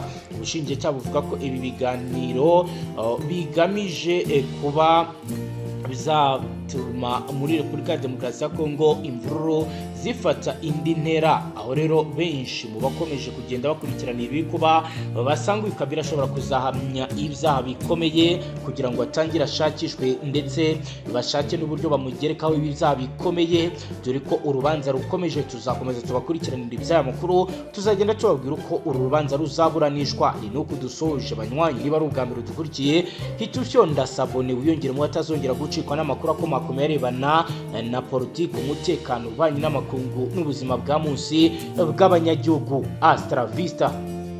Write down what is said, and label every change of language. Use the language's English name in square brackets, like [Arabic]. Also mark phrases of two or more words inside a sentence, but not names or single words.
[Kinyarwanda] Ubushinjacyaha buvuga ko ibi biganiro bigamije kuba bizatuma muri Repubulika ya Demokarasi ya Kongo imvururu zifata indi ntera, aho rero benshi mu bakomeje kugenda bakurikirana ibi kuba basanga Kabila ashobora kuzahamya ibyaha bikomeye kugira ngo atangire ashakishwe ndetse bashake n'uburyo bamugerekaho ibyaha bikomeye, dore ko urubanza rukomeje. Tuzakomeza tubakurikiranira iby'aya makuru, tuzagenda tubabwira uko uru rubanza ruzaburanishwa. Ni nuko dusoje banywanyi, niba ari ubwa mbere dukurikiye hita ufyonda sabone wiyongere mu batazongera gucikwa n'amakuru akomakomeye arebana na politiki, umutekano, ububanyi n'amakungu n'ubuzima bwa munsi bw'abanyagihugu. Astra Vista.